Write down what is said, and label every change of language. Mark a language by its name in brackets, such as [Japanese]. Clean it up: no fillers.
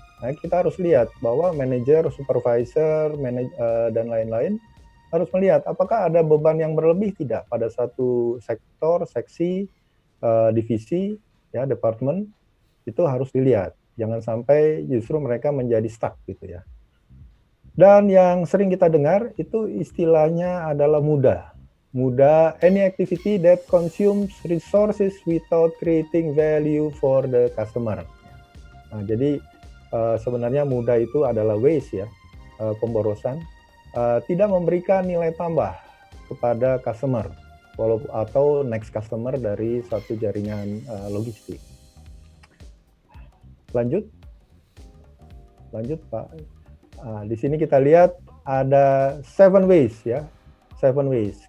[Indonesian] Nah, kita harus lihat bahwa manajer, supervisor, dan lain-lain harus melihat apakah ada beban yang berlebih tidak pada satu sektor, seksi, divisi, ya, departemen, itu harus dilihat. Jangan sampai justru mereka menjadi stuck gitu ya. Dan yang sering kita dengar itu istilahnya adalah mudah. [English] Mudah, any activity that consumes resources without creating value for the customer. [Indonesian] Nah, jadi sebenarnya mudah itu adalah waste ya, pemborosan, tidak memberikan nilai tambah kepada customer, atau next customer dari satu jaringan logistik. Lanjut Pak. Di sini kita lihat ada 7 ways ya, 7 ways.